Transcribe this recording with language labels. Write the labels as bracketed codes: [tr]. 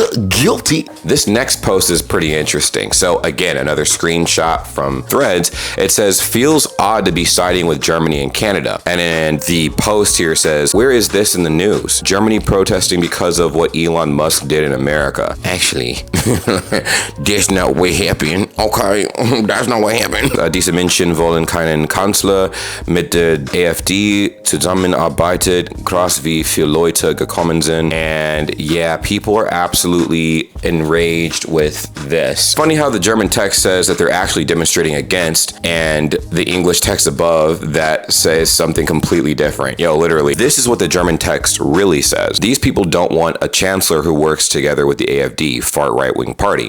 [en] Guilty. This next post is pretty interesting. So again, another screenshot from Threads. It says, feels odd to be siding with Germany and Canada. And then the post here says, where is this in the news? Germany protesting because of what Elon Musk did in America. Actually, that's not what happened. Okay, that's not what happened. [de] Diese Menschen wollen keinen Kanzler mit der AfD zusammenarbeitet. Krass, wie viele Leute gekommen sind. [en] And yeah, people are absolutely enraged with this. Funny how the German text says that they're actually demonstrating against, and the English text above that says something completely different. Yo, literally, this is what the German text really says. These people don't want a chancellor who works together with the AfD, far right-wing party.